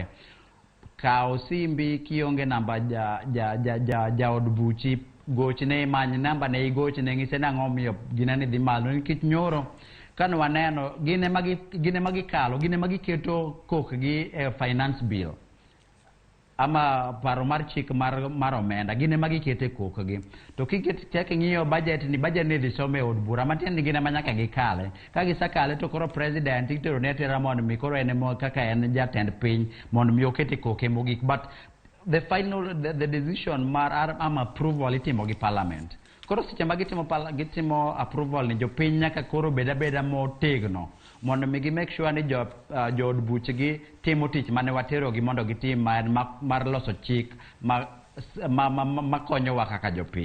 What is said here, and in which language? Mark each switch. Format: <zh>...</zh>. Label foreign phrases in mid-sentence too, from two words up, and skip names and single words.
<luo>Kao simbi kionge namba ja od buchi, gochne many namba ne igochne ng'ise nang'o miyo ginani dhi malo, nikech nyoro kan waneno gine magi kalo, gine magi keto kokgi e</luo> <en>finance bill</en> <luo>ama paro mar chik mar omenda, gine magi kete kokgi. To kiket ng'iyo budget ni dhi some od bura matin ni gine manyaka gikale. Ka gisakale to koro president itero ne tera mondo mi koro en mo kaka en jatend piny mondo mi okete koke mogik.</luo> <en>But the final the decision mar approval</en> <luo>itimo gi</luo> <en>parliament.</en> <luo>Koro seche ma gitimo approval ni jopiny nyaka koro beda motegno mondo mi gi</luo> <en>make sure</en> <luo>ni jo od buchgi timo tich mane watero gi mondo gitim mar loso chik ma konyowa kaka jopiny.</luo>